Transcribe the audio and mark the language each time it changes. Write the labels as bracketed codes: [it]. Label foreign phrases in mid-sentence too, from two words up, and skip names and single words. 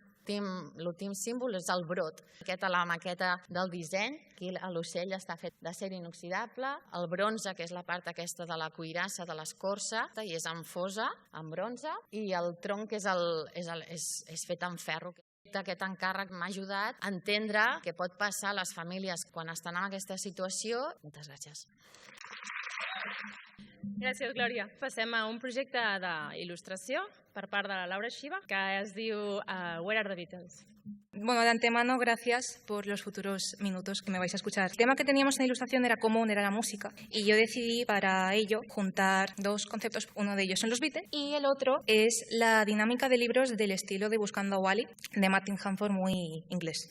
[ca] L'últim símbol és el brot. La maqueta del disseny, aquí l'ocell està fet d'acer inoxidable, el bronze, que és la part aquesta de la cuirassa de l'escorça, i és en fosa, en bronze, i el tronc que és fet en ferro. Aquest encàrrec m'ha ajudat a entendre què pot passar a les famílies quan estan en aquesta situació. Moltes gràcies. Gràcies, Glòria. Passem a un projecte d'il·lustració per part de la Laura Xiva, que es diu Where are the Beatles? [es] Bueno, de antemano, gracias por los futuros minutos que me vais a escuchar. El tema que teníamos en la ilustración era común, era la música, y yo decidí para ello juntar 2 conceptos. Uno de ellos son los Beatles y el otro es la dinámica de libros del estilo de Buscando a Wally, de Martin Hanford, muy inglés.